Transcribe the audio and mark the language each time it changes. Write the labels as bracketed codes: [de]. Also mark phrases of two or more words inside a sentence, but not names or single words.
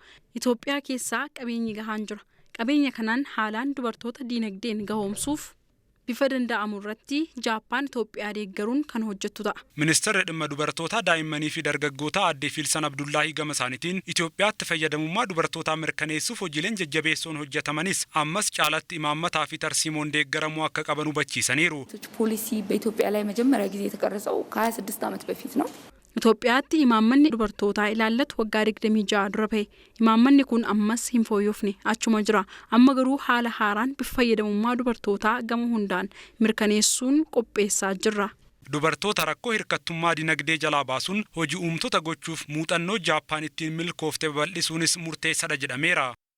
[om] Itoophiyaa keessaa qabeenyi gahaan jira. Qabeenya kanaan haalaan dubartoota dinagdeen ga'oomsuuf bifa danda'amu irratti Jaappaan Itoophiyaa deeggaruun kan hojjettu ta'a. Ministeerri dhimma dubartootaa daa'immanii fi dargaggootaa aadde Fiilsan Abdullaahii gama isaaniitiin Itoophiyaatti fayyadamummaa dubartootaa mirkaneessuuf hojiileen jajjabeessoon hojjetamanis ammas caalatti imaammataa fi tarsiimoon deeggaramuu akka qaban hubachiisaniiru. [am] ፖሊሲ በኢትዮጵያ ላይ መጀመሪያ ጊዜ የተቀረጸው ከ26 ዓመት በፊት ነው። [om] Itoophiyaatti imaammanni dubartootaa ilaallatu waggaa 26 dura ba'e. Imaammanni kun ammas hin fooyyofne achuma jira. Amma garuu haala haaraan bifa fayyadamummaa dubartootaa gama hundaan mirkaneessuun qopheessaa jirra. dubartoota rakkoo hirkattummaa dinagdee jalaa baasuun hojii uumtoota gochuuf muuxannoo Jaappaan ittiin milkoofte babal'isuunis murteessaadha jedhameera.